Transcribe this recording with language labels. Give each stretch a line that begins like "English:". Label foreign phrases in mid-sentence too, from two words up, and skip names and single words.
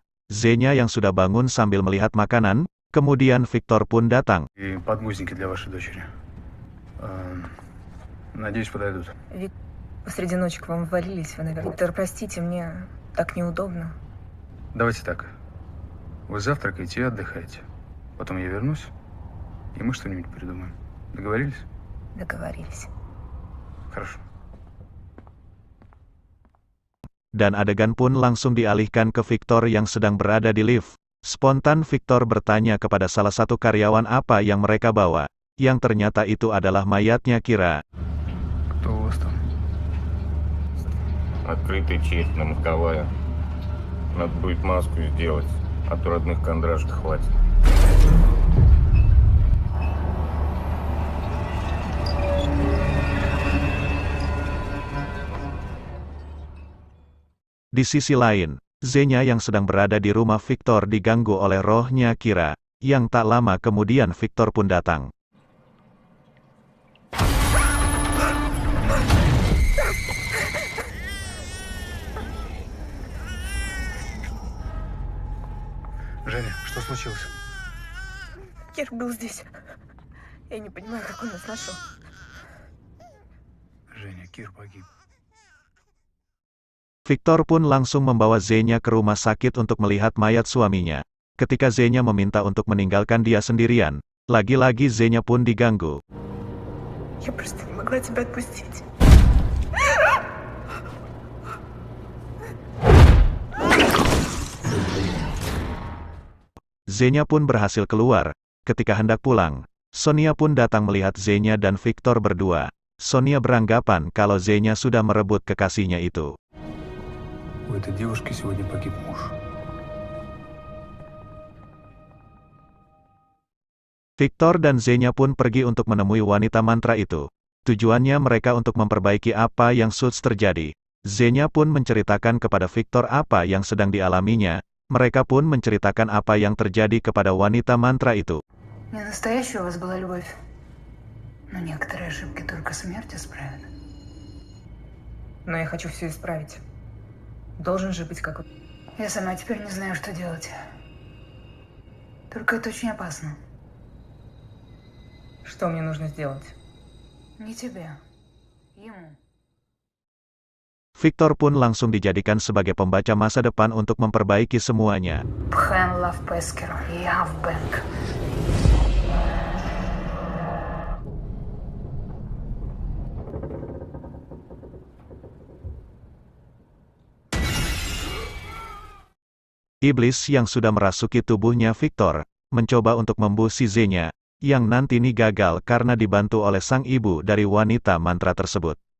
Indonesian: Zenya yang sudah bangun sambil melihat makanan, kemudian Victor pun datang.
Russian: И подгузники для вашей дочери. Надеюсь, подойдут. Вик, посреди ночи к вам ввалились, вы, наверное. Виктор, простите, мне так неудобно. Давайте так. Вы завтракаете и отдыхаете. Потом я вернусь, и мы что-нибудь придумаем. Договорились? Договорились. Хорошо.
Indonesian: Dan adegan pun langsung dialihkan ke Victor yang sedang berada di lift. Spontan Victor bertanya kepada salah satu karyawan apa yang mereka bawa, yang ternyata itu adalah mayatnya Kira.
Russian: Кто у вас там? Открытая честь на Махковая. Надо будет маску сделать, а то родных кондрашек хватит.
Indonesian: Di sisi lain, Zenya yang sedang berada di rumah Victor diganggu oleh rohnya Kira, yang tak lama kemudian Victor pun datang.
Russian: Женя, что случилось? Кир был здесь. Я не понимаю, как он нас нашел. Женя, Кир погиб.
Indonesian: Victor pun langsung membawa Zenya ke rumah sakit untuk melihat mayat suaminya. Ketika Zenya meminta untuk meninggalkan dia sendirian, lagi-lagi Zenya pun diganggu.
Russian: Я просто не могла тебя отпустить.
Indonesian: Zenya pun berhasil keluar. Ketika hendak pulang, Sonia pun datang melihat Zenya dan Victor berdua. Sonia beranggapan kalau Zenya sudah merebut kekasihnya itu.
Russian: У этой девушки сегодня погиб муж.
Indonesian: Victor dan Zenya pun pergi untuk menemui wanita mantra itu. Tujuannya mereka untuk memperbaiki apa yang sudah terjadi. Zenya pun menceritakan kepada Victor apa yang sedang dialaminya. Mereka pun menceritakan apa yang terjadi kepada wanita mantra itu.
Russian: Не настоящая у вас была любовь. Но некоторые ошибки только смерть исправит. Но я хочу все исправить. Должен же быть какой-то... Я сама теперь не знаю, что делать. Только это очень опасно. Что мне нужно сделать? Не тебе. Ему.
Indonesian: Victor pun langsung dijadikan sebagai pembaca masa depan untuk memperbaiki semuanya. Пхэн Лав Пескер. Я в Бэнк. Iblis yang sudah merasuki tubuhnya Victor, mencoba untuk membunuh si Zenya, yang nanti ini gagal karena dibantu oleh sang ibu dari wanita mantra tersebut.